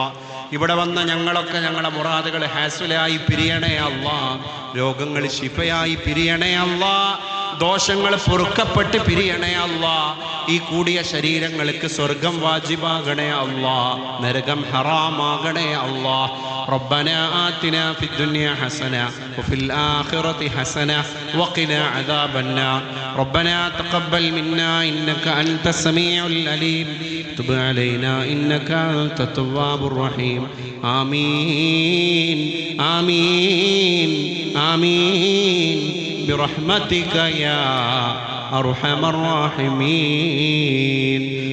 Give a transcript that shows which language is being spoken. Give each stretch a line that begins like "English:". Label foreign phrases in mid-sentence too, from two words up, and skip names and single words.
Malayalam: ഇവിടെ വന്ന ഞങ്ങളൊക്കെ ഞങ്ങളുടെ മുറാദുകൾ ഹാസുലായി പിരിയണേ അല്ലാ. രോഗങ്ങൾ ശിഫയായി പിരിയണേ അല്ലാ. ദോഷങ്ങൾ പൊറുക്കപ്പെട്ട് പിരിയണേ അല്ലാ. ഈ കൂടിയ ശരീരങ്ങൾക്ക് സ്വർഗം വാജിബാകണേ അല്ലാ. നരകം ഹറാമാകണേ അല്ലാ.
Arabic: ربنا آتنا في الدنيا حسنة وفي الآخرة حسنة وقنا عذاب النار. ربنا تقبل منا إنك أنت السميع العليم. تب علينا إنك أنت التواب الرحيم. آمين آمين آمين برحمتك يا أرحم الراحمين.